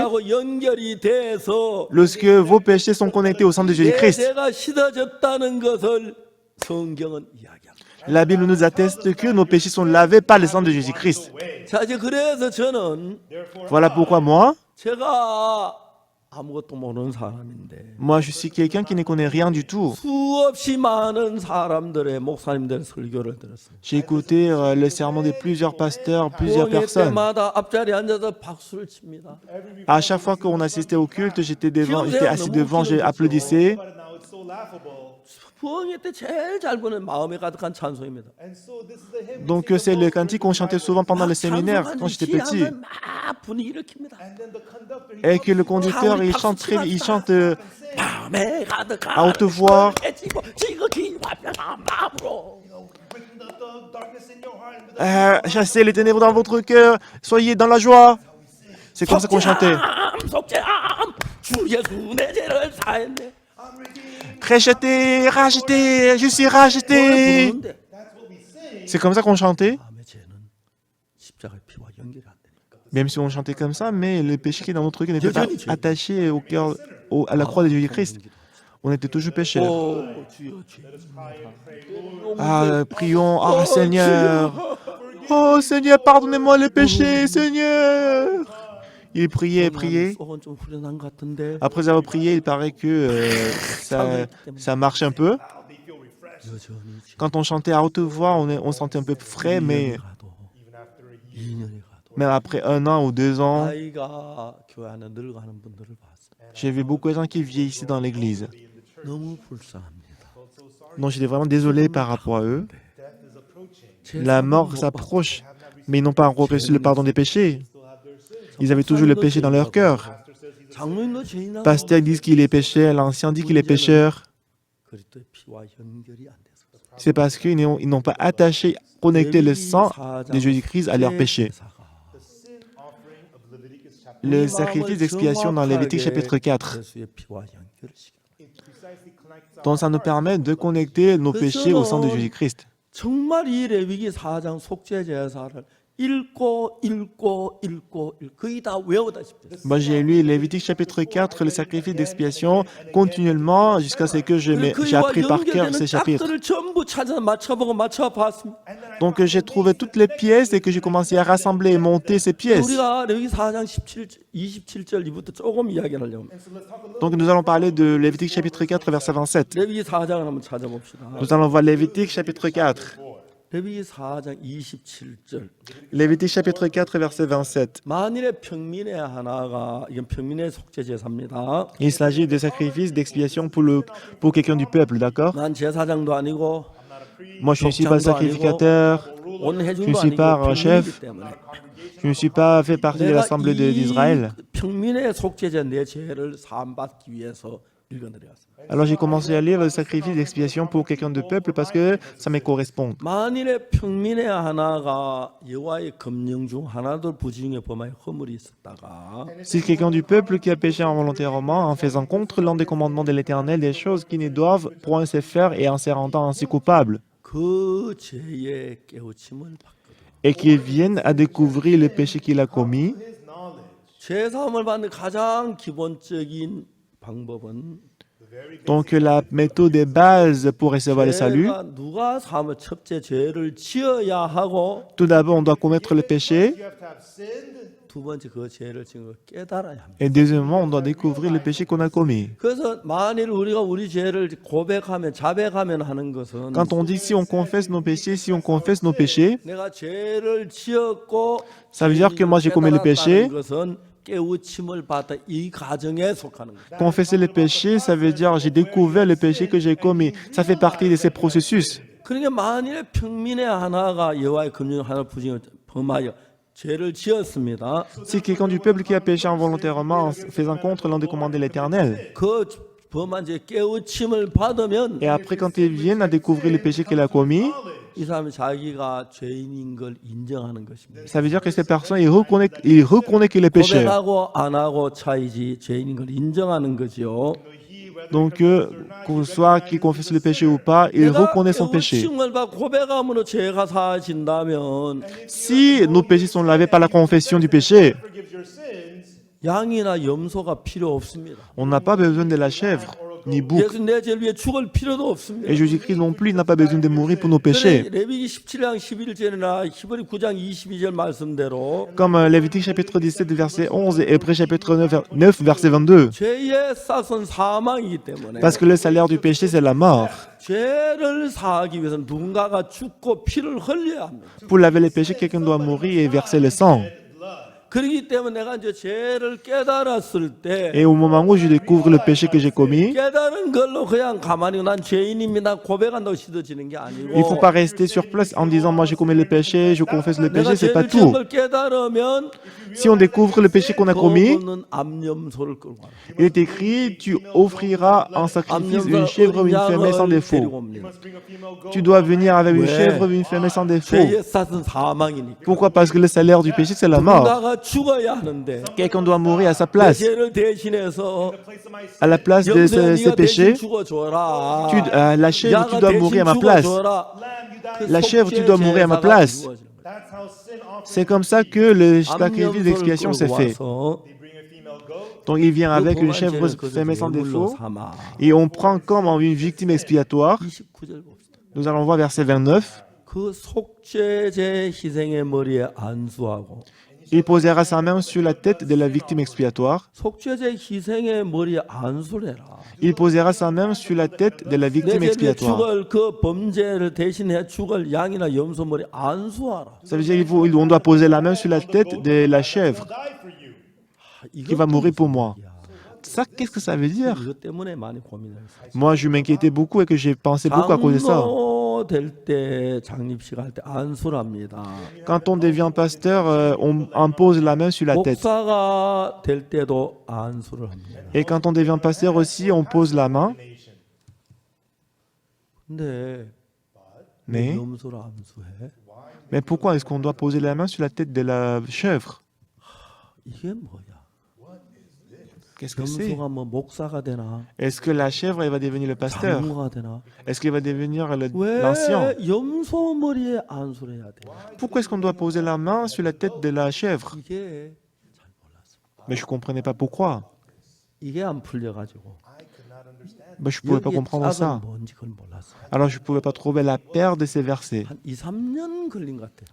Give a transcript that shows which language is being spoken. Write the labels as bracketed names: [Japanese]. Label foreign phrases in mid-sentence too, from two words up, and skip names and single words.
[French] Lorsque vos péchés sont connectés au sang de Jésus-Christ, la Bible nous atteste que nos péchés sont lavés par le sang de Jésus-Christ. Voilà pourquoi moi, [Korean] 아무것도 모르는 사람인데 [French] Moi, je suis quelqu'un qui ne connaît rien du tout. [Korean] 수없이 많은 사람들의 목사님들의 설교를 들었어요. [French] J'ai écouté le sermon de plusieurs pasteurs, plusieurs [Korean] 부흥회 [French] personnes. [Korean] 때마다 앞자리에 앉아서 박수를 칩니다. [French] À chaque fois qu'on assistait au culte, j'étais assis devant, j'ai applaudissé. [Korean] 부흥회 때 제일 잘 부르는 마음에 가득한 찬송입니다. [French] Donc c'est le cantique qu'on chantait souvent pendant le séminaire quand j'étais petit. [Korean] 막 분위기를 킵니다. [French] Et que le conducteur, il chante il chante [Korean] 마음에 가득한 [French] à haute voix. [Korean] 깨지고 지극히 완벽한 마음으로 [French] Chassez les ténèbres dans votre cœur, soyez dans la joie. C'est comme ça qu'on chantait. [Korean] 속죄함 주 예수 내 죄를 사했네. [French] Racheté, racheté, je suis racheté. C'est comme ça qu'on chantait. [Korean] 마음의 죄는 십자가의 피와 연결이 안 되니까. [French] Même si on chantait comme ça, mais le péché qui est dans notre cœur n'était pas attaché au cœur, à la croix de Jésus-Christ. On était toujours pécheurs. [Korean] 오 주여 주여. [French] Ah, prions. Ah, Seigneur. Oh, Seigneur, pardonnez-moi les péchés, Seigneur. Il priait, priait. [Korean] 속은 좀 후련한 것 같은데 [French] Après avoir prié, il paraît que ça marche un peu. [Korean] 여전히 [French] Quand on chantait à haute voix, on sentait un peu frais, mais [Korean] 2년이 가도 [French] même après 1 an ou 2 ans, [Korean] 아이가 교회 안에 늙어가는 분들을 봤어요. [French] j'ai vu beaucoup de gens qui vieillissaient dans l'église. [Korean] 너무 불쌍합니다. [French] Donc j'étais vraiment désolé par rapport à eux. La mort s'approche, mais ils n'ont pas encore reçu le pardon des péchés. Ils avaient toujours le péché dans leur cœur. [Korean] 장로님도 죄인하고 [French] Pasteur dit qu'il est pécheur, l'ancien dit qu'il est pécheur. [Korean] 그리스도의 피와 연결이 안 돼서 [French] C'est parce qu'ils n'ont pas attaché, connecté le sang de Jésus-Christ à leur péché. Le sacrifice d'expiation dans Lévitique chapitre 4. [Korean] 예수의 피와 연결시켜. [French] Donc ça nous permet de connecter nos péchés au sang de Jésus-Christ. [Korean] 정말 이 레위기 4장 속죄 제사를 읽고 거의 다 외우다시피 됐어요. [French] Moi j'ai lu Lévitique chapitre 4, le sacrifice d'expiation, continuellement jusqu'à ce que j'ai appris par cœur ces chapitres. [Korean] 짝들을 전부 찾아서 맞춰보고 맞춰봤습니다. [French] Donc j'ai trouvé toutes les pièces et que j'ai commencé à rassembler et monter ces pièces. [Korean] 우리가 레위기 4장 27절 이부터 조금 이야기를 하려면 [French] Donc nous allons parler de Lévitique chapitre 4, verset 27. [Korean] 레위기 4장을 한번 찾아봅시다. [French] Nous allons voir Lévitique chapitre 4. [Korean] 레위기 4장 27절. [French] Lévitique chapitre 4, verset 27. [Korean] 만일에 평민의 하나가 이건 평민의 속죄 제사입니다. [French] Il s'agit de sacrifices d'expiation pour quelqu'un du peuple, d'accord? [Korean] 난 제사장도 아니고 [French] Moi je ne suis pas le sacrificateur, [Korean] 온 [French] je ne [Korean] 회중도 [French] suis [Korean] 아니고 [French] pas un [Korean] 평민이기 [French] chef, [Korean] 때문에 [French] je ne suis pas fait partie de [Korean] 내가 [French] l'assemblée d'Israël. [Korean] 이 평민의 속죄제 내 죄를 사함받기 위해서 읽어드렸습니다. [French] Alors j'ai commencé à lire le sacrifice d'expiation pour quelqu'un du peuple parce que ça me correspond. [Korean] 만일에 평민의 하나가 여호와의 검령 중 하나도 부지중에 범하여 허물이 있었다가 [French] Si quelqu'un du peuple qui a péché involontairement en faisant contre l'un des commandements de l'Éternel des choses qui ne doivent point se faire et en se rendant ainsi coupable, [Korean] 그 죄의 깨우침을 받거든. [French] et qu'il vienne à découvrir le péché qu'il a commis, [Korean] 죄 사함을 받는 가장 기본적인 방법은 [French] donc la méthode de base pour recevoir le salut, [Korean] 죄가 누가 사함을 첫째 죄를 지어야 하고 [French] tout d'abord on doit commettre le péché, [Korean] 두 번째 그 죄를 지은 걸 깨달아야 합니다. [French] et deuxièmement on doit découvrir le péché qu'on a commis. [Korean] 그래서 만일 우리가 우리 죄를 고백하면 자백하면 하는 것은 [French] Quand on dit si on confesse nos péchés, si on confesse nos péchés, [Korean] 내가 죄를 지었고 [French] ça veut dire que moi j'ai commis le péché. [Korean] 깨달았다는 것은 깨우침을 받다 이 가정에 속하는 거예요. [French] Confesser le péché, ça veut dire j'ai découvert le péché que j'ai commis. Ça fait partie de ces processus. [Korean] 그러니까 만일에 평민의 하나가 여호와의 검령 하나 부지에 범하여 죄를 지었습니다. [French] Si quelqu'un du peuple qui a péché involontairement en faisant contre l'un des commandements de l'Éternel, [Korean] 그 범한 죄 깨우침을 받으면 [French] et après quand ils viennent à découvrir le péché qu'il a commis, [Korean] 이 사람이 자기가 죄인인 걸 인정하는 것입니다. [French] ça veut dire que ces personnes, ils reconnaissent qu'il est péché. [Korean] 고백하고 안 하고 차이지 죄인인 걸 인정하는 거죠. [French] Donc, qu'on soit qu'il confesse le péché ou pas, il reconnaît son péché. [Korean] 깨우침을 받고 고백함으로 죄가 사하진다면 [French] Si nos péchés sont lavés par la confession du péché, [Korean] 양이나 염소가 필요 없습니다. [French] on n'a pas besoin de la chèvre ni bouc. [Korean] 예수 내 죄를 위해 죽을 필요도 없습니다. [French] Et Jésus-Christ non plus, il n'a pas besoin de mourir pour nos [Korean] 그래, [French] péchés. [Korean] 레위기 17장 11절이나 히브리 9장 22절 말씀대로 [French] Comme Lévitique chapitre 17, verset 11 et Hébreux chapitre 9, verset 22. [Korean] 죄의 싹은 사망이기 때문에 [French] Parce que le salaire du péché, c'est la mort. [Korean] 죄를 사하기 위해서는 누군가가 죽고 피를 흘려야 합니다. [French] Pour laver les péchés, quelqu'un doit mourir et verser le sang. [Korean] 그렇기 때문에 내가 이제 죄를 깨달았을 때 [French] Et au moment où je découvre le péché que j'ai commis, [Korean] 깨달은 걸로 그냥 가만히 난 죄인입니다 고백한다고 씻어지는 게 [French] il ne faut [Korean] 아니고 [French] pas rester sur place en disant moi j'ai commis le péché, je confesse le [Korean] 내가 [French] péché, c'est pas [Korean] 죄를 지은 [French] tout. [Korean] 걸 깨달으면 [French] Si on découvre le péché qu'on a commis, [Korean] 거부는 암염소를 끌고 와라. [French] il est écrit tu offriras en sacrifice une chèvre ou une femelle sans [Korean] 데리고 [French] défaut. [Korean] 옵니다. [French] Tu dois venir avec une Ouais. chèvre ou une femelle sans défaut. [Korean] 죄의 싹은 사망이니까 [French] Pourquoi? Parce que le salaire du péché, c'est la mort. [Korean] 누군가가 죽어야 하는데 [French] Quelqu'un doit mourir à sa [Korean] 내 [French] place. [Korean] 죄를 대신해서 [French] À la place de [Korean] 염소야 [French] ces [Korean] 네가 대신 [French] péchés, [Korean] 죽어줘라. [French] la chèvre, tu [Korean] 야가 [French] dois [Korean] 대신 [French] mourir à ma place. [Korean] 죽어줘라. 그 [French] La chèvre, tu dois mourir à ma [Korean] 속죄 [French] place. [Korean] 제사가 이루어지는 거예요. [French] C'est comme ça que le sacrifice d'expiation s'est fait. Donc il vient avec une chèvre femelle sans défaut et on prend comme une victime expiatoire. [Korean] 29절 봅시다. [French] Nous allons voir verset 29. [Korean] 그 속죄제 희생의 머리에 안수하고 [French] Il posera sa main sur la tête de la victime expiatoire. [Korean] 속죄제 희생의 머리에 안수를 해라. [French] Il posera sa main sur la tête de la [Korean] 내 [French] victime [Korean] 죄를 [French] expiatoire. [Korean] 죽을 그 범죄를 대신해 죽을 양이나 염소 머리 안수하라. [French] Ça veut dire qu'on doit poser la main sur la tête de la chèvre qui va mourir pour moi. Ça, qu'est-ce que ça veut dire? [Korean] 이것 때문에 많이 고민했어요. [French] Moi, je m'inquiétais beaucoup et que j'ai pensé beaucoup à cause de ça. [Korean] 장로 될때 장립식 할 때 안수를 합니다. [French] Quand on devient pasteur, on pose la main sur la tête. [Korean] 목사가 될 때도 안수를 합니다. [French] Et quand on devient pasteur aussi, on pose la main. [Korean] 근데 [French] Mais, [Korean] 염소를 안수해? [French] mais pourquoi est-ce qu'on doit poser la main sur la tête de la chèvre? [Korean] 이게 뭐야? [French] Qu'est-ce que c'est? [Korean] 염소가 뭐 목사가 되나? [French] Est-ce que la chèvre, elle va devenir le pasteur? [Korean] 장로가 되나? [French] Est-ce qu'elle va devenir [Korean] 왜 [French] l'ancien? [Korean] 염소 머리에 안수를 해야 돼? [French] Pourquoi est-ce qu'on doit poser la main sur la tête de la chèvre? [Korean] 이게 잘 몰랐어. [French] Mais je ne comprenais pas pourquoi. [Korean] 이게 안 풀려가지고 [French] Mais je ne pouvais pas [Korean] 여기에 [French] comprendre ça. [Korean] 짝은 뭔지 그걸 몰랐어. [French] Alors je ne pouvais pas trouver la paire de ces versets. [Korean] 한 2, 3년 걸린 것 같아.